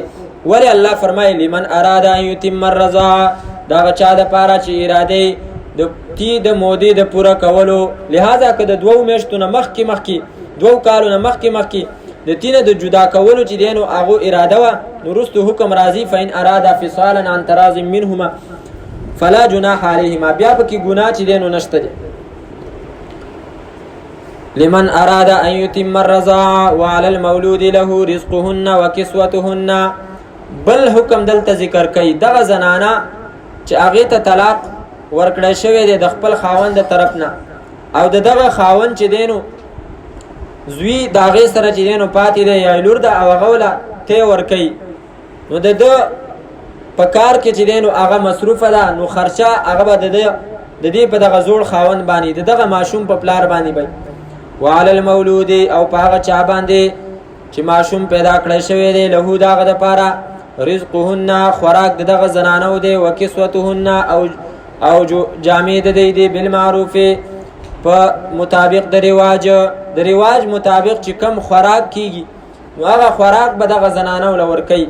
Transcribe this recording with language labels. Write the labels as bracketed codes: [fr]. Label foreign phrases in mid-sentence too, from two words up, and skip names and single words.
[ps] ولی الله فرمایي [ar] لمن اراده ان یتم الرضاعه [ps] دا چا د پاره چې اراده د تی د مودې د پوره کولو. لہذا که د 2 میاشتو نه مخکې 2 کالو نه مخکې د تینه د جدا کولو چې دینو هغه اراده وا نو رستو حکم [ar] راضی فین اراده فصالا عن تراض منهما فلا جناح علیهما [ps] بیا پکې ګناه چې دینو نشته دي. [ar] لمن اراده ان یتم الرضاعه وعلى المولود له رزقهن وكسوتهن. [ps] بل حکم دلته ذکر کوي دغه زنانه چې هغه ته طلاق ورکړی شوی دی د خپل خاوند د طرف نه او دغه خاوند چې دینو زوی داغه سره چې دینو پاتې دی یا لور د او غوله ته ورکي نو د په کار کې چې دینو هغه مصروفه ده نو خرچه هغه به د دې په دغه زوړ خاوند باندې دغه ماشوم په پلار باندې وي. [ar] وعلى المولود [ps] او په هغه چا باندې چې ماشوم پیدا کړی شوی دی له دغه د پاره رزقهن خوراک دغه زنانو دی وکسوتهن او جامې د دی بالمعروف په مطابق د رواج مطابق چې کم خوراک کیږي نو هغه خوراک به دغه زنانو لور کوي.